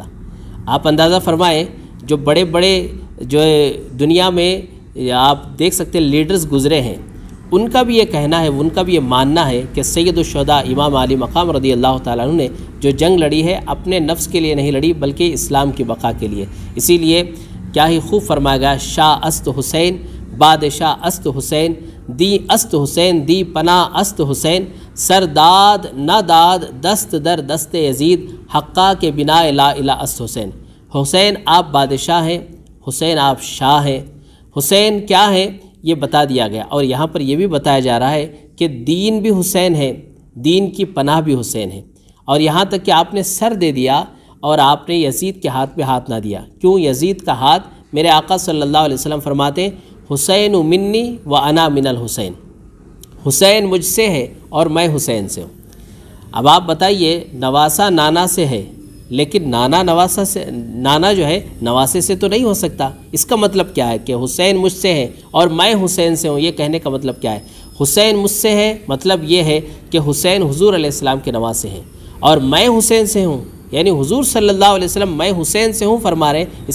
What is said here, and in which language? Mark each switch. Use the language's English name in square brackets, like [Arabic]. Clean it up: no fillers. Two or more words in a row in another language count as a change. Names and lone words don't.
[Urdu] آپ اندازہ فرمائیں جو بڑے بڑے جو دنیا میں آپ دیکھ سکتے لیڈرز گزرے ہیں، ان کا بھی یہ کہنا ہے، ان کا بھی یہ ماننا ہے کہ [Arabic] سید الشہداء [Urdu] امام علی مقام [Arabic] رضی اللہ تعالیٰ عنہ [Urdu] نے جو جنگ لڑی ہے اپنے نفس کے لیے نہیں لڑی بلکہ اسلام کی بقا کے لیے۔ اسی لیے کیا ہی خوب فرمایا گیا، [Persian] شاہ است حسین بادشاہ است حسین، دی است حسین دی پناہ است حسین، سر داد نہ داد دست در دست یزید، حقہ کے بنا لا الہ است حسین۔ [Urdu] حسین آپ بادشاہ ہیں، حسین آپ شاہ ہیں، حسین کیا ہے یہ بتا دیا گیا۔ اور یہاں پر یہ بھی بتایا جا رہا ہے کہ دین بھی حسین ہے، دین کی پناہ بھی حسین ہے، اور یہاں تک کہ آپ نے سر دے دیا اور آپ نے یزید کے ہاتھ پہ ہاتھ نہ دیا۔ کیوں؟ یزید کا ہاتھ میرے آقا [Arabic] صلی اللہ علیہ وسلم [Urdu] فرماتے ہیں [Arabic] حسین منی و انا من الحسین، [Urdu] حسین مجھ سے ہے اور میں حسین سے ہوں۔ اب آپ بتائیے نواسہ نانا سے ہے، لیکن نانا نواسہ سے، نانا جو ہے نواسے سے تو نہیں ہو سکتا۔ اس کا مطلب کیا ہے کہ حسین مجھ سے ہے اور میں حسین سے ہوں، یہ کہنے کا مطلب کیا ہے؟ حسین مجھ سے ہے مطلب یہ ہے کہ حسین حضور [Arabic] علیہ السلام [Urdu] کے نواسے ہیں، اور میں حسین سے ہوں، یعنی حضور [Arabic] صلی اللہ علیہ وسلم [Urdu] میں حسین سے ہوں فرما رہے ہیں۔